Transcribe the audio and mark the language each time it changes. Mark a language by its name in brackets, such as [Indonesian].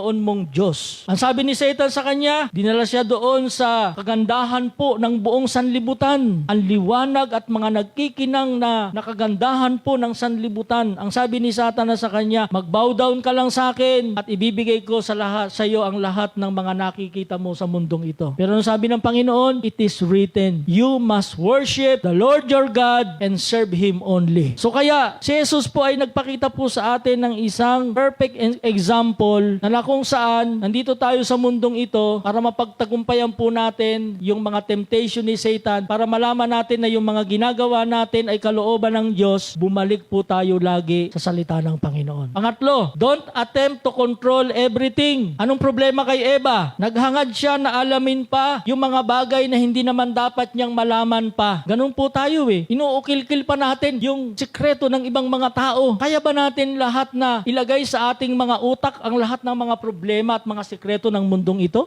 [Filipino] Panginoon mong Diyos. Ang sabi ni Satan sa kanya, dinala siya doon sa kagandahan po ng buong sanlibutan. Ang liwanag at mga nagkikinang na nakagandahan po ng sanlibutan. Ang sabi ni Satan sa kanya, mag-bow down ka lang sa akin at ibibigay ko sa iyo ang lahat ng mga nakikita mo sa mundong ito. Pero ang sabi ng Panginoon, [English] it is written, you must worship the Lord your God and serve Him only. [Filipino] So kaya, si Jesus po ay nagpakita po sa atin ng isang perfect example na kung saan nandito tayo sa mundong ito para mapagtagumpayan po natin yung mga temptation ni Satan, para malaman natin na yung mga ginagawa natin ay kalooban ng Diyos, bumalik po tayo lagi sa salita ng Panginoon. [English] Pangatlo, don't attempt to control everything. [Filipino] Anong problema kay Eva? Naghangad siya na alamin pa yung mga bagay na hindi naman dapat niyang malaman pa. Ganun po tayo Inuukil-kil pa natin yung sikreto ng ibang mga tao. Kaya ba natin lahat na ilagay sa ating mga utak ang lahat ng mga problema at mga sikreto ng mundong ito?